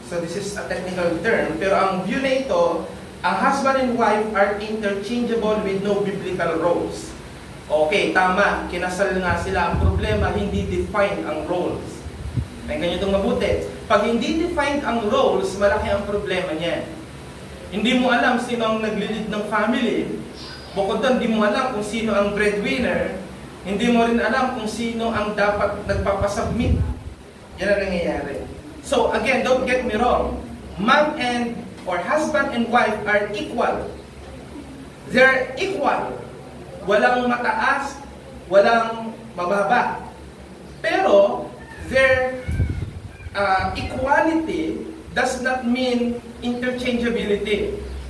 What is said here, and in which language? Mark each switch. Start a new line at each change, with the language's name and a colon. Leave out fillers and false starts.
English: So this is a technical term,
Filipino: pero ang view na ito,
English: ang husband and wife are interchangeable with no biblical roles.
Filipino: Okay, tama, kinasal nga sila. Ang problema, hindi defined ang roles. May ganyan itong mabuti. Pag hindi defined ang roles, malaki ang problema niya. Hindi mo alam sino ang nagli-lead ng family. Bukod doon, hindi mo alam kung sino ang breadwinner. Hindi mo rin alam kung sino ang dapat nagpapasubmit. Yan ang nangyayari.
English: So again, don't get me wrong. Man and or husband and wife are equal. They're equal.
Filipino: Walang mataas, walang mababa.
English: Pero their equality does not mean interchangeability.